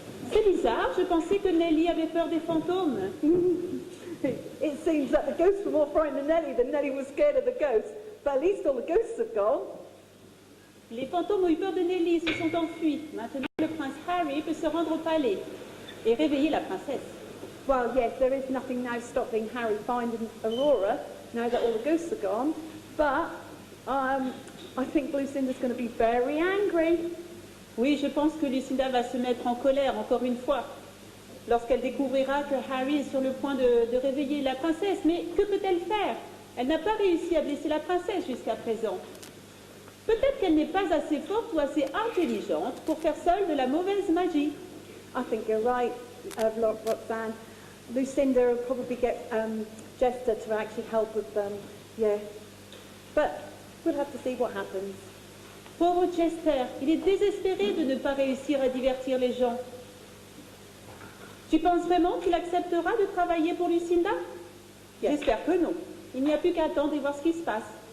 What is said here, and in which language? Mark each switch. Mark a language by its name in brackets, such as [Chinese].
[French] C'est bizarre, je pensais que Nelly avait peur des fantômes. [English] It seems that the ghosts were more frightened of Nelly than Nelly was scared of the ghosts. But at least all the ghosts have gone. [French] Les fantômes ont eu peur de Nelly et se sont enfuis. Maintenant, le prince Harry peut se rendre au palais et réveiller la princesse. [English] Well, yes, there is nothing now stopping Harry finding Aurora, now that all the ghosts are gone. But I think Lucinda's going to be very angry. [French] Oui, je pense que Lucinda va se mettre en colère encore une fois lorsqu'elle découvrira que Harry est sur le point de réveiller la princesse. Mais que peut-elle faire? Elle n'a pas réussi à blesser la princesse jusqu'à présent. Peut-être qu'elle n'est pas assez forte ou assez intelligente pour faire seule de la mauvaise magie. [English] I think you're right, Roxanne. Lucinda will probably get Jester to actually help with them. Yeah. But we'll have to see what happens. [French] Pauvre Chester, il est désespéré de ne pas réussir à divertir les gens. Tu penses vraiment qu'il acceptera de travailler pour Lucinda? [English] Yes. [French] J'espère que non. Il n'y a plus qu'à attendre et voir ce qui se passe.